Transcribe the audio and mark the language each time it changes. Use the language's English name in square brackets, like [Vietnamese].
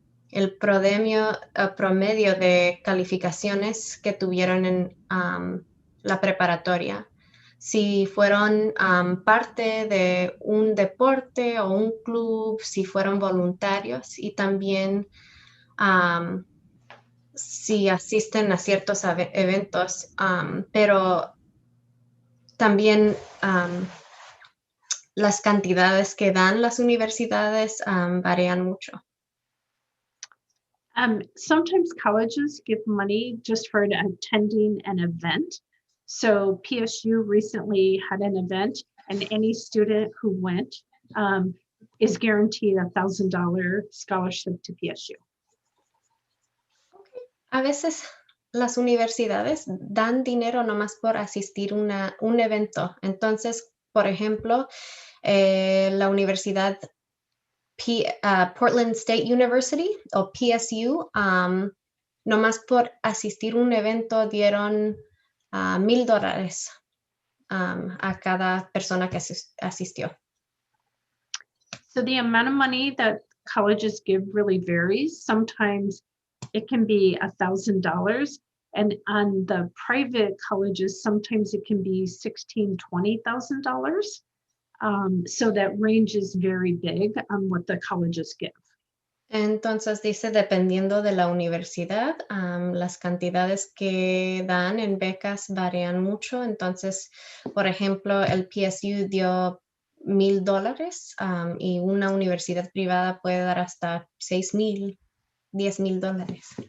[Spanish] el promedio de calificaciones que tuvieron en la preparatoria, si fueron parte de un deporte o un club, si fueron voluntarios y también si asisten a ciertos eventos, pero también las cantidades que dan las universidades varían mucho. [English] Sometimes colleges give money just for attending an event. So PSU recently had an event, and any student who went, is guaranteed a $1,000 scholarship to PSU. [Spanish] A veces las universidades dan dinero nomás por asistir a un evento. Entonces, por ejemplo, la universidad Portland State University o PSU, nomás por asistir a un evento dieron $1,000 a cada persona que asistió. [English] So the amount of money that colleges give really varies. Sometimes it can be $1,000, and on the private colleges, sometimes it can be $16,000, $20,000. So that range is very big on what the colleges give. [Spanish] Entonces dice, dependiendo de la universidad, las cantidades que dan en becas varían mucho. Entonces, por ejemplo, el PSU dio $1,000 y una universidad privada puede dar hasta $6,000, $10,000.